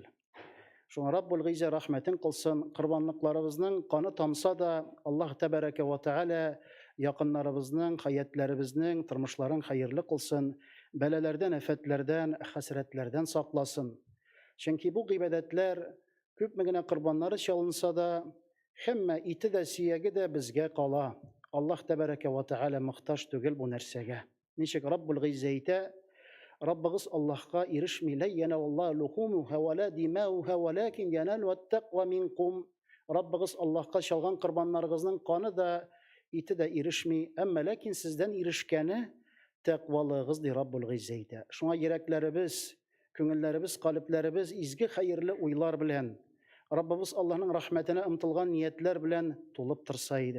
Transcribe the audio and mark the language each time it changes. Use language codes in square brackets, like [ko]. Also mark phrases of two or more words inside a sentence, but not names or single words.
[tt] Шуңа [ar] رب العزة [tt] рәхмәтен кылсын, корбанлыкларыбызның каны тамса да, [ar] الله تبارك وتعالى [tt] якыннарыбызның, хаятларыбызның тормышларын хәерле кылсын, бәлаләрдән, афәтләрдән, хәсрәтләрдән сакласын. Чөнки бу гыйбадәтләр күпме генә корбаннары чалынса да, һәммә ите дә, сөяге дә безгә кала. [ar] الله تبارك وتعالى [tt] мохтаҗ түгел бу нәрсәгә. Ничек [ar] رب العزة [tt] әйтә: Раббыгыз Аллаһка ирешми, [ar] لن ينال الله لحومها ولا دماؤها ولكن يناله التقوى منكم. [tt] Раббыгыз Аллаһка чалган корбаннарыгызның каны да, ите дә ирешми, әмма ләкин сездән ирешкәне тәкъвалыгыз ди [ar] رب العزة [tt] әйтә. Шуңа йөрәкләребез, күңелләребез, калепләребез изге хәерле уйлар белән, Раббыбыз Аллаһның рәхмәтенә омтылган ниятләр белән тулып торса иде.